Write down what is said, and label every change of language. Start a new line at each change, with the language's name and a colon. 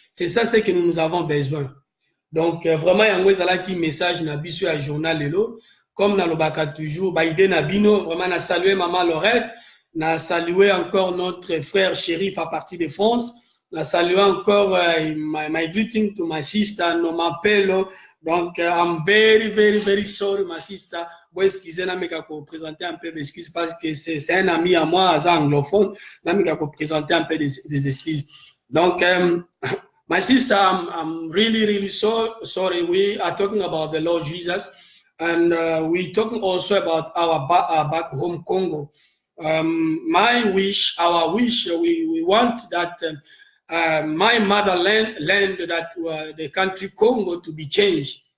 French: C'est ça ce que nous avons besoin. Donc vraiment, il y a un message
Lingala: na biso
French: à journal
Lingala: lelo.
French: Comme
Lingala: na lobaka
French: toujours,
Lingala: baïde na bino,
French: vraiment na salué maman Lorette, na salué encore notre frère Chérif à partir de France.
English: I
French: salue encore
English: my greeting to my sister Noma Pelo. Donc I'm very sorry my sister.
French: Bon, excusez
Lingala: na meka ko
French: présenter un peu d'excuses parce que c'est un ami à moi, à anglophone.
Lingala: Na meka ko
French: présenter un peu des excuses.
English: Donc my sister, I'm really so sorry. We are talking about the Lord Jesus, and we talking also about our back home Congo. My wish, our wish, we want that. My motherland, that the country Congo to be changed.